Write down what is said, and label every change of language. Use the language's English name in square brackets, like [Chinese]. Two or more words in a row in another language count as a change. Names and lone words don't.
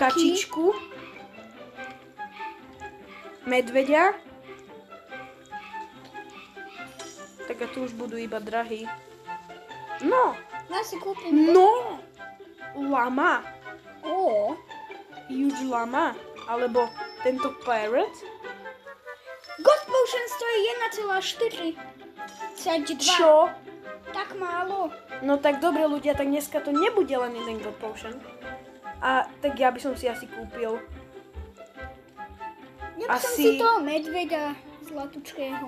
[Slovak] Kačičku. Medveďa. Tak a tu už budú iba drahí. No. Ja si kúpim. No. Lama. Huge lama. Alebo tento parrot. God Potion stojí 1,4. Čo? Tak málo. No tak dobre ľudia, tak dneska to nebude len jeden God Potion. A tak ja by som si asi kúpil. Ja by som si toho medveďa zlatučkého.